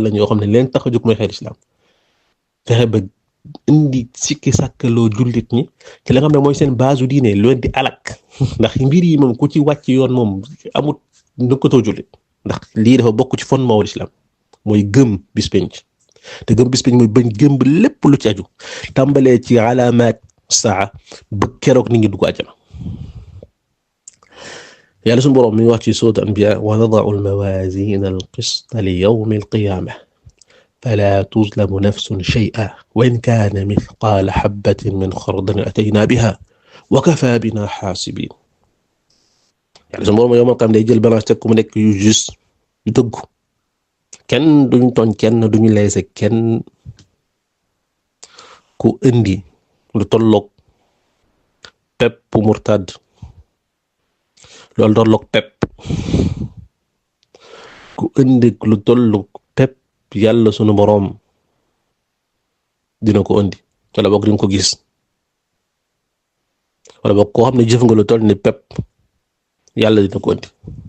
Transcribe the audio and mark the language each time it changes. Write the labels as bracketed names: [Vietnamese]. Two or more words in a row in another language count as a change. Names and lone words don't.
[Wolof] lañ yoo xam ne leen tax a jóg mooy xeex islam fexe ba indi sikki sàkkaloo jullit ñi ci la nga xam ne mooy seen base diine lu leen di alak ndax mbir yi moom ku ci wàcc yoon moom amut nëkkatoo jullit ndax lii dafa bokk ci fondement wal islam mooy gëm bis penc te gëm bis penc mooy bañ gëm lépp lu ci aju tàmbalee ci alaamaat saa ba keroog ni ngi dugg àjjana yàlla suñu boroom mi ngi wax ci surat anbiya [Arabic] ونضع الموازين القسط ليوم القيامة فلا تظلم نفس شيئا وإن كان مثقال حبة من خردل أتينا بها وكفى بنا حاسبين [Wolof] yàlla suñu boroom [Arabic] يوم القيامة [Wolof] day jël balance teg ku mu nekk yu juste yu dëggu kenn duñ tooñ kenn duñu leese kenn ku indi lu tolloog pepp murtad loolu tolloog pepp ku indi lu tolloog pepp yàlla sunu boroom dina ko indi wala boog dina ko gis wala boog koo xam ne jëf nga lu toll ni pepp yàlla dina ko indi